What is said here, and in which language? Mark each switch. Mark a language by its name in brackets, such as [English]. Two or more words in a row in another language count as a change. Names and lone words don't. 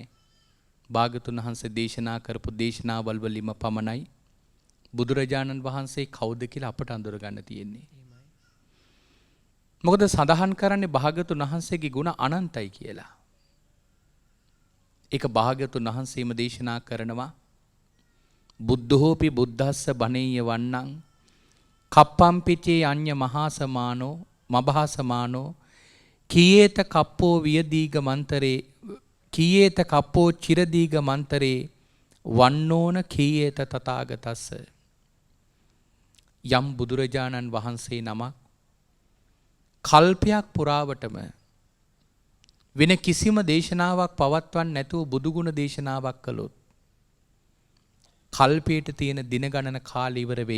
[Sinhala] භාග්‍යවතුන් වහන්සේ දේශනා කරපු දේශනාවල් වලින්ම පමණයි බුදුරජාණන් වහන්සේ කවුද කියලා අපට අඳුරගන්න තියෙන්නේ. මොකද සඳහන් කරන්නේ භාග්‍යවතුන් වහන්සේගේ ගුණ අනන්තයි කියලා. ඒක භාග්‍යවතුන් වහන්සේම දේශනා කරනවා. [Pali] බුද්ධෝපි බුද්ධස්ස බණේය වන්නං කප්පම්පිචේ අඤ්ඤ මහාසමානෝ මභාසමානෝ කීයේත කප්පෝ වියදීග මන්තරේ කීයේත කප්පෝ චිරදීග මන්තරේ වන්නෝන කීයේත තථාගතස්ස. [Sinhala] යම් බුදුරජාණන් වහන්සේ නමක් කල්පයක් පුරාවටම වෙන කිසිම දේශනාවක් පවත්වන්න නැතුව බුදුගුණ දේශනාවක් කළොත් කල්පයට තියෙන දින ගණන කාලය ඉවර වෙයි.